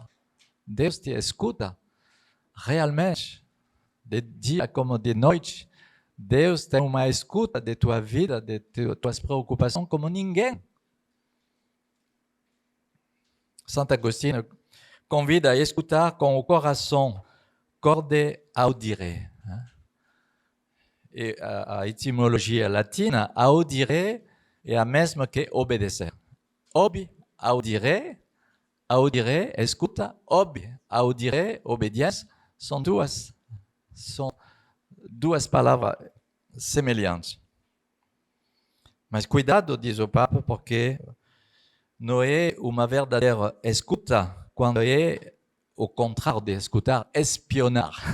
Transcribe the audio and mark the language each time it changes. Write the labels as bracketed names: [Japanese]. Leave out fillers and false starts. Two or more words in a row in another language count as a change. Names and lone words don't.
[Portuguese] Deus te escuta realmente, de dia como de noite. Deus tem uma escuta de tua vida, de tuas preocupações como ninguém. Santo Agostinho convida a escutar com o coração, [Latin] corde audire. [Portuguese] E a etimologia latina, audire, é a mesma que obedecer. Obi, audire, escuta, audire, obediência, são duas palavras semelhantes. Mas cuidado, diz o Papa, porque não é uma verdadeira escuta quando é o contrário de escutar, espionar.